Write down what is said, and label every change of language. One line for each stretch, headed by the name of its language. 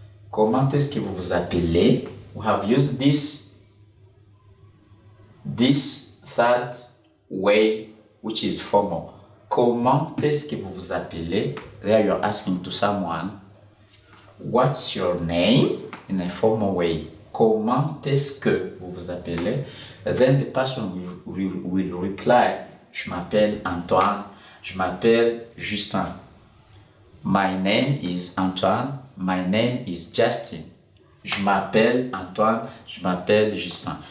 French: Comment est-ce que vous vous appelez?
English: We have used this third way, which is formal.
French: Comment est-ce que vous vous appelez?
English: There you are asking to someone, what's your name? In a formal way.
French: Comment est-ce que vous vous appelez?
English: Then the person will reply,
French: je m'appelle Antoine, je m'appelle Justin.
English: My name is Antoine, my name is Justin.
French: Je m'appelle Antoine, je m'appelle Justin.